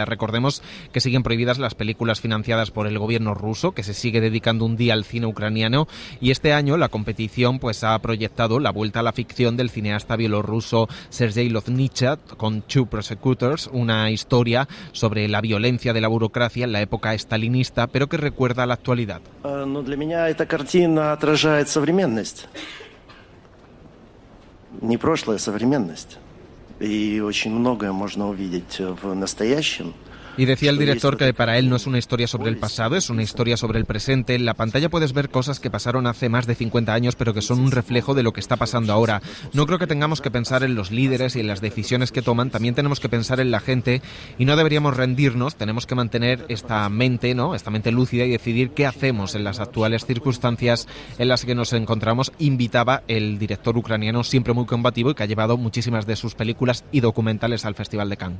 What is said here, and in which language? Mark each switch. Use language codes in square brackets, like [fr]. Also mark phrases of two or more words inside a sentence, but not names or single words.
[es] Recordemos que siguen prohibidas las películas financiadas por el gobierno ruso, que se sigue dedicando un día al cine ucraniano, y este año la competición pues ha proyectado la vuelta a la ficción del cineasta bielorruso Sergei Loznichat con Two Prosecutors, una historia sobre la violencia de la burocracia en la época estalinista, pero que recuerda a la actualidad. [ru] Но для меня эта картина отражает современность. Не прошлое, а современность. И очень многое можно увидеть в настоящем. [es] Y decía el director que para él no es una historia sobre el pasado, es una historia sobre el presente. En la pantalla puedes ver cosas que pasaron hace más de 50 años, pero que son un reflejo de lo que está pasando ahora. No creo que tengamos que pensar en los líderes y en las decisiones que toman, también tenemos que pensar en la gente y no deberíamos rendirnos, tenemos que mantener esta mente, ¿no?, esta mente lúcida y decidir qué hacemos en las actuales circunstancias en las que nos encontramos, invitaba el director ucraniano, siempre muy combativo y que ha llevado muchísimas de sus películas y documentales al Festival de Cannes.